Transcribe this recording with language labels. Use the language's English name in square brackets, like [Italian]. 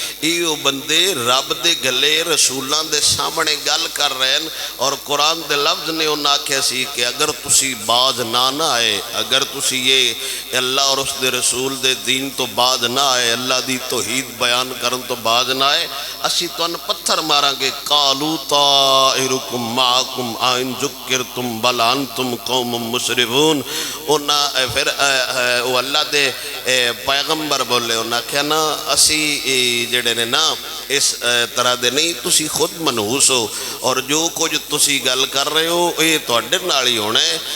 [Punjabi] ایو بندے رب دے گلے رسولاں دے سامنے گل کر رہے ہیں اور قرآن دے لفظ نے انہاں آکھیا سی کہ اگر تسی باز نہ آئے، اگر تسی یہ اللہ اور اس دے رسول دے دین تو باز نہ آئے، اللہ دی توحید بیان کرن تو باز نہ آئے، اسی تو پتھر ماراں گے. [Arabic] قالوا طائرکم معکم آئن ذکرتم بل انتم قوم مسرفون. [Punjabi] پھر وہ اللہ دے پیغمبر بولے انہاں کہا نا اسی جڑے نے نا اس طرح دے نہیں، تسی خود منحوس ہو اور جو کچھ تسی گل کر رہے ہو یہ تواڈے نال ہی ہونا ہے.